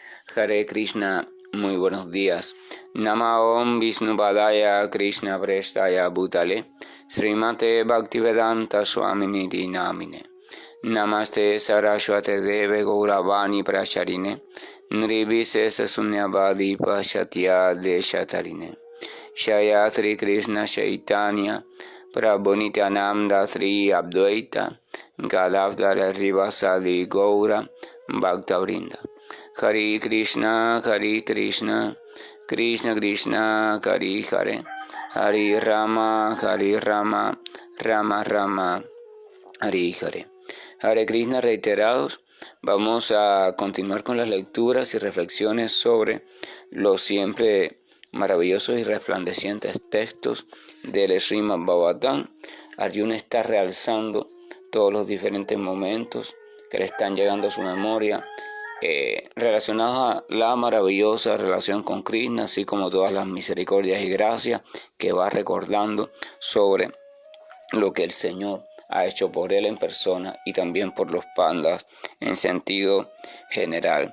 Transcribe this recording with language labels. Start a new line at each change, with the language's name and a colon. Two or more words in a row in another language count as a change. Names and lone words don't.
Sanskrit: Hare Krishna,
Spanish: muy buenos días.
Sanskrit: Nama Om Vishnupadaya Krishna Prestaya Bhutale Srimate Bhaktivedanta Swaminiti Namine Namaste Saraswate Deve Gauravani Pracharine Nirvise Sunyavadi Pashatya Deshatarine Shayatri Krishna Chaitanya Prabhunityananda Sri Abdvaita Gadavdara Rivasadi Gaura Bhaktavrinda Hare Krishna, Krishna Krishna, Hare Hare, Hare Rama, Rama Rama, Hare Hare. Hare Krishna
Spanish: reiterados, vamos a continuar con las lecturas y reflexiones sobre los siempre maravillosos y resplandecientes textos del Srimad Bhagavatam. Arjuna está realzando todos los diferentes momentos que le están llegando a su memoria, relacionados a la maravillosa relación con Krishna, así como todas las misericordias y gracias que va recordando sobre lo que el Señor ha hecho por él en persona y también por los pandas en sentido general.